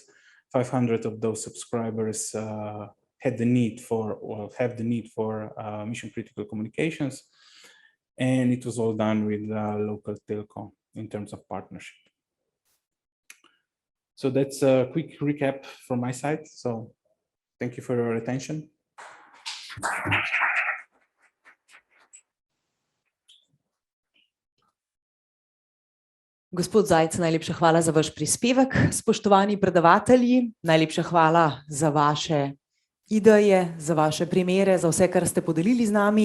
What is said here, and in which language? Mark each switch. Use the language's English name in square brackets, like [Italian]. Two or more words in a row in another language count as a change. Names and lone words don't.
[English] 500 of those subscribers had the need for, or have the need for mission critical communications. And it was all done with local telco in terms of partnership. So that's a quick recap from my side. So thank you for your attention. [Slovenian] Gospod Zajc, najlepša hvala za vaš prispevek. Spoštovani predavatelji, najlepša hvala za vaše ideje, za vaše primere, za vse, kar ste podelili z nami.